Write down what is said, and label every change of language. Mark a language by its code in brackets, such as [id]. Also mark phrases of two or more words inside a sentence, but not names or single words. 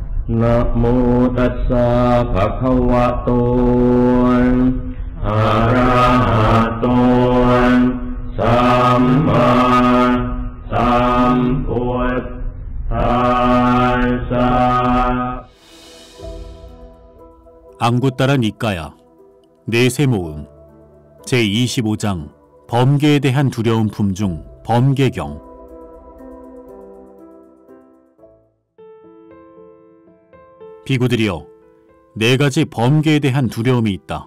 [pi] นะโมตัสสะภะคะวะโตอะระหะโตสัมมาสัมพุทธัสสะ [ko] 안구 따라 니까야 내세 모음 제25장 범계에 대한 두려운 품중 범계경. 비구들이여, 네 가지 범계에 대한 두려움이 있다.